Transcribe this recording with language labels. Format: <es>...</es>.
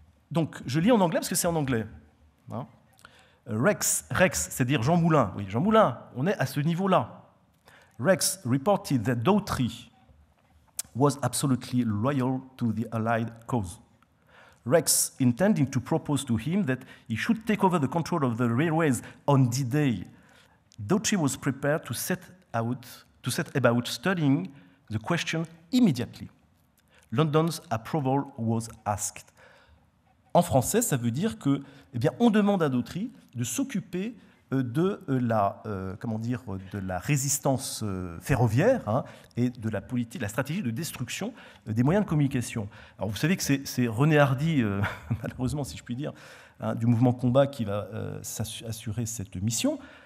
<fr>Donc, je lis en anglais parce que c'est en anglais. Hein. Rex, c'est-à-dire Jean Moulin. Oui, Jean Moulin, on est à ce niveau-là.</fr> <en>Rex reported that Dautry was absolutely loyal to the Allied cause. Rex intending to propose to him that he should take over the control of the railways on D-Day. Dautry was prepared to set about studying the question immediately. London's approval was asked.</en> <fr>En français, ça veut dire que, eh bien, on demande à Dautry de s'occuper de la résistance ferroviaire, hein, et de la stratégie de destruction des moyens de communication. Alors, vous savez que c'est René Hardy, malheureusement, si je puis dire, hein, du mouvement Combat qui va assurer cette mission.</fr>